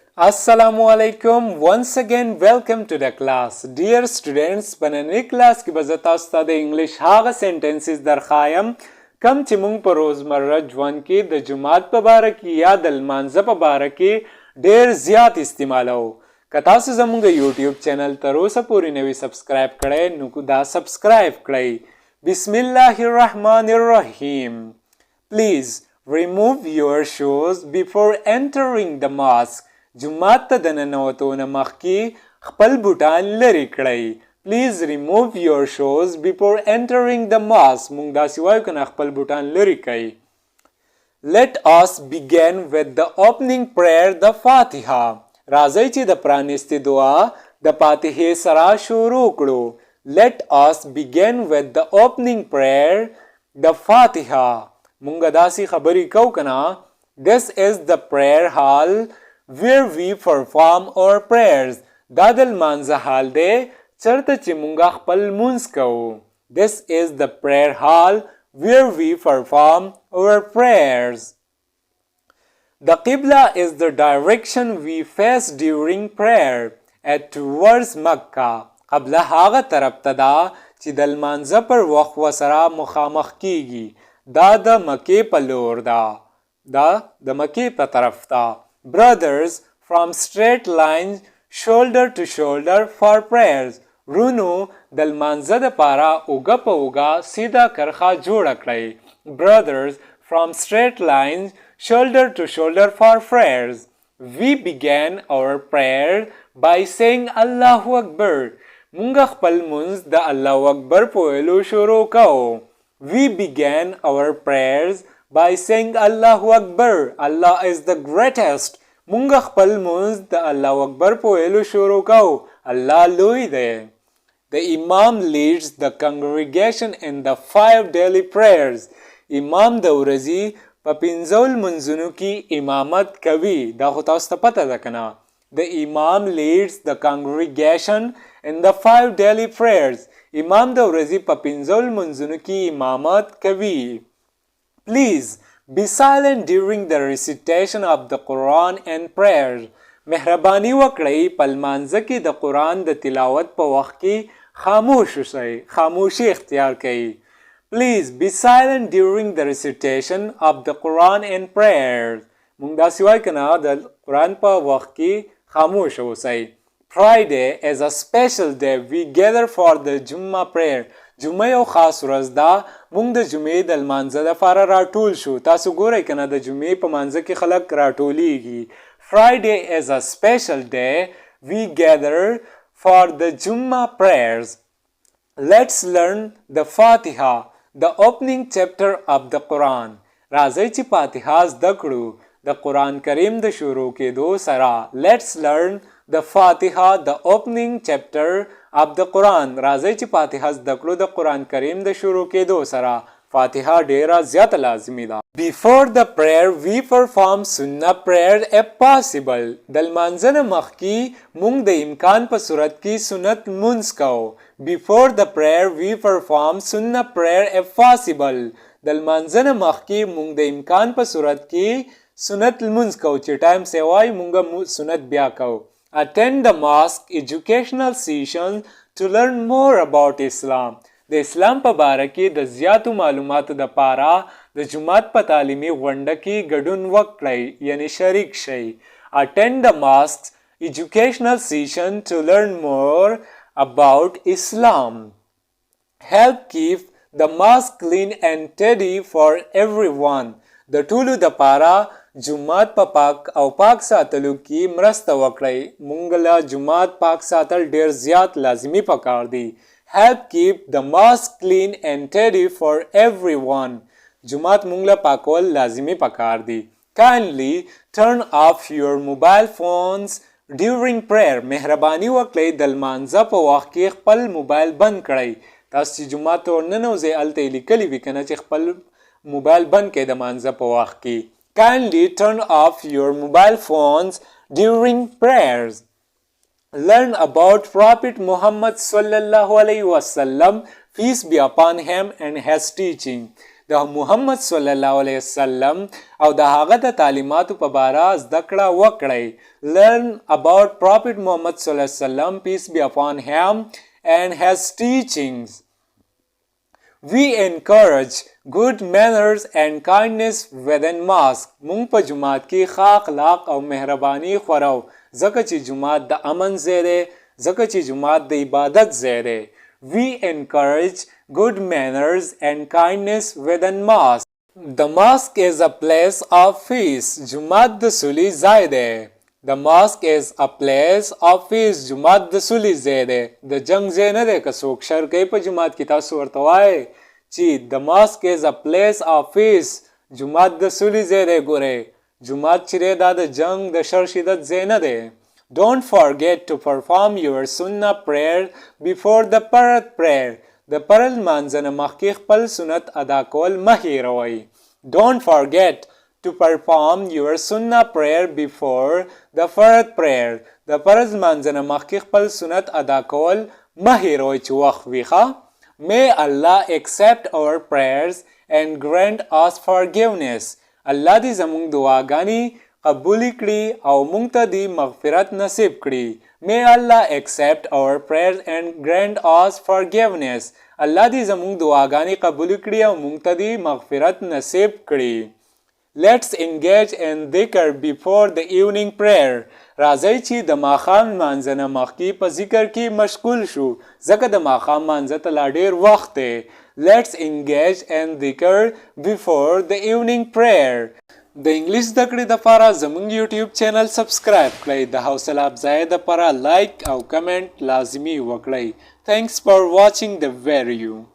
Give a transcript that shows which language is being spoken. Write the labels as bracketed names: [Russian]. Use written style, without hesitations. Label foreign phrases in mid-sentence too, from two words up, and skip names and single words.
[Arabic] السلام عليكم. [English] Once again, welcome to the class. Dear students, पननी क्लास की बजता उस्ताद इंग्लिश हागा sentences दर खायम कम चिमुंग पर रोजमर्रा जवान की द जुमात पबारकी या दल मांजा पबारकी ढेर ज़्यादा इस्तेमाल हो कतासु जमुंगा YouTube चैनल तरोसा पूरी नवी सब्सक्राइब करे नुकुदा सब्सक्राइब करे Bismillahirrahmanirrahim. Please remove your shoes before entering the mosque. [Pashto] जुमात ته د ننوتو نه مخکې خپل بوټان لرې کړئ. [English] Please remove your shoes before entering the mosque. [Pashto] موږ داسې وایو که نه خپل بوټان لرې کړئ. [English] Let us begin with the opening prayer, the Fatiha. [Pashto] راځئ چې د پرانستې دعا د فاتحې سره شروع کړو. [English] Let us begin with the opening prayer, the Fatiha. [Pashto] موږ داسې خبرې کوو که نه. [English] This is the prayer hall where we perform our prayers. [Pashto] دا د لمانځه حال دی چرته چې مونږ خپل لمونځ کوو. [English] This is the prayer hall where we perform our prayers. The Qibla is the direction we face during prayer at towards Makkah. [Pashto] قبله هغه طرف ته ده چې د لمانځه پر وخت ورسره مخامخ کیږي. دا د مکې په لور ده. دا د مکې په طرف ده. [English] Brothers, from straight lines shoulder to shoulder for prayers. [Pashto] رونو د لمانځه دپاره اوږه په اوږه سیده کرښه جوړه کړئ. [English] Brothers, from straight lines shoulder to shoulder for prayers. We began our prayer by saying [Arabic] الله أكبر. [Pashto] مونږ خپل لمونځ د [Arabic] الله اکبر [Pashto] په ویلو شروع کوو. [English] We began our prayers by saying [Arabic] الله أكبر. [English] Allah is the greatest. [Pashto] مونږ خپل لمونځ د [Arabic] الله اکبر [Pashto] په ویلو شروع کوو. الله لوی دی. [English] The Imam leads the congregation in the 5 daily prayers. [Pashto] امام د ورځې په 5 لمونځونو کې امامت کوي. دا خو تاسو ته پته ده که نه. [English] The Imam leads the congregation in the 5 daily prayers. [Pashto] امام د ورځې په 5 لمونځونو کې امامت کوي. [English] Please be silent during the recitation of the Quran and prayer. [Pashto] مهرباني وکړئ په لمانځه کې د قرآن د تلاوت په وخت کې خاموش اوسئ. خاموشي اختیار کړئ. [English] Please be silent during the recitation of the Quran and prayer. [Pashto] موږ داسې وایو که نه د قرآن په وخت کې خاموش اوسئ. [English] Friday is a special day. We gather for the Jummah prayer. [Pashto] جمعه یو خاص ورځ ده. موږ د جمعې د لمانځه دپاره راټول شو. تاسو ګورئ که نه د جمعې په مانځه کې خلک راټولیږي. [English] Friday is a special day. We gather for the Jummah prayers. Let's learn the Fatiha, the opening chapter of the Quran. [Pashto] راځئ چې فاتحه زده کړو د قرآن کریم د شروع کېدو سره. [English] Let's learn the Fatiha, the opening chapter of the Quran. [Pashto] راځئ چې فاتحه زده کړو د قرآن کریم د شروع کېدو سره. فاتحه ډیره زیاته لازمي ده. [English] Before the prayer we perform sunnah prayer if possible. [Pashto] د لمانځه نه مخکې موږ د امکان په صورت کې سنت لمونځ کوو. [English] Before the prayer we perform sunnah prayer if possible. [Pashto] د لمانځه نه مخکې موږ د امکان په صورت کې سنت لمونځ کوو چې ټایم سیوای موږ سنت بیا کوو. [English] Attend the mosque educational sessions to learn more about Islam. [Pashto] د اسلام په باره کې د زیاتو معلوماتو دپاره د جومات په تعلیمي غونډه کې ګډون وکړئ یعنی شریک شئ. [English] Attend the mosque educational session to learn more about Islam. Help keep the mosque clean and tidy for everyone. [Pashto] د ټولو دپاره جومات په پاک او پاک ساتلو کې مرسته وکړئ. مونږ له جومات پاک ساتل ډیر زیات لازمي پکار دی. [English] Help keep the mosque clean and tidy for everyone. [Pashto] جومات مونږ له پاکول لازمي پکار دی. [English] Kindly turn off your mobile phones during prayer. [Pashto] مهرباني وکړئ د لمانځه په وخت کې خپل موبایل بند کړئ. تاسو چې جومات ته ورننوځئ هلته یې لیکلي وي که نه چې خپل موبایل بند کړئ د لمانځه په وخت کې. [English] Kindly turn off your mobile phones during prayers. Learn about Prophet Muhammad [Arabic] صلى الله عليه وسلم, [English] peace be upon him, and his teaching. [Pashto] د محمد [Arabic] صلی الله علیه وسلم [Pashto] او د هغه د تعلیماتو په باره زده کړه وکړئ. [English] Learn about Prophet Muhammad [Arabic] صلی الله علیه وسلم, [English] peace be upon him, and his teachings. We encourage good manners and kindness within mosque. [Pashto] مونږ په جماعت کې ښه اخلاق او مهرباني خورو ځکه چې جماعت د امن ځای دی, ځکه چې جماعت د عبادت ځای دی. [English] We encourage good manners and kindness within mosque. The mosque is a place of peace. [Pashto] جماعت د سولې ځای دی. [English] The mosque is a place of peace. [Pashto] جماعت د سولې ځای دی, د جنگ ځای نه دی. که څوک شر کوي په جماعت کې تاسو ورته وایئ چې [English] the mosque is a place of peace. [Pashto] جماعت د سولې ځای دی. ګورئ جماعت چې دی دا د جنگ د شر شدت ځای نه دی. [English] Don't forget to perform your sunnah prayer before the فرض prayer. [Pashto] د فرض لمانځه نه مخکې خپل سنت ادا کول مه هېروئ. [English] Don't forget to perform your sunnah prayer before the فرض prayer. [Pashto] د فرض لمانځه نه مخکې خپل سنت ادا کول مه هېروئ چې وخت وي ښه. [English] May Allah accept our prayers and grant us forgiveness. [Pashto] الله دې زموږ دعاګانې قبول کړي او موږ ته دې مغفرت نصیب کړي. [English] May Allah accept our prayers and grant us forgiveness. [Pashto] الله دې زموږ دعاګانې قبول کړي او موږ ته دې مغفرت نصیب کړي. [English] Let's engage in dhikr before the evening prayer. [Pashto] راځئ چې د ماښام لمانځه نه مخکې په ذکر کې مشغول شو ځکه د ماښام لمانځه ته لا ډېر وخت دی. [English] Let's engage in dhikr before the evening prayer. [Pashto] د انګلیش زده کړې دپاره زموږ یوټیوب چینل سبسکرایب کړئ. د حوصله افزایۍ دپاره لایک او کمنټ لازمي وکړئ. [English] Thanks for watching the video.